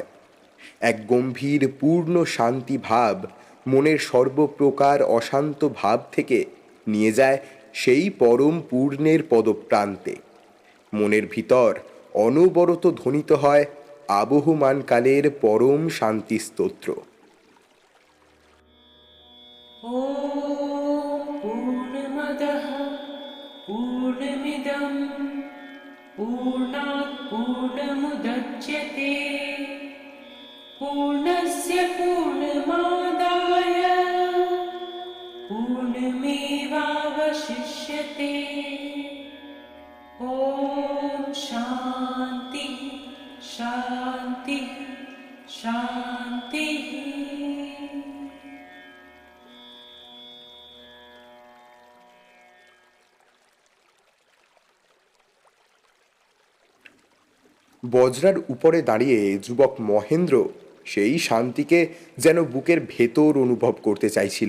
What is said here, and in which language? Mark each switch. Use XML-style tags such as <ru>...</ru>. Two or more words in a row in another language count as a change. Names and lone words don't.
<bn>এক গম্ভীর পূর্ণ শান্তি ভাব মনের সর্বপ্রকার অশান্ত ভাব থেকে নিয়ে যায় সেই পরম পূর্ণের পদপ্রান্তে। মনের ভিতর অনবরত ধ্বনিত হয় আবহমানকালের পরম শান্তি স্তোত্র।</bn> <sa>पूर्णमदः पूर्णमिदं पूर्णात् पूर्णमुदच्यते पूर्णस्य पूर्णमादाय पूर्णमेवावशिष्यते। ॐ शान्ति शान्ति शान्तिः।</sa> <bn>বজরার উপরে দাঁড়িয়ে যুবক মহেন্দ্র সেই শান্তিকে যেন বুকের ভেতর অনুভব করতে চাইছিল।</bn>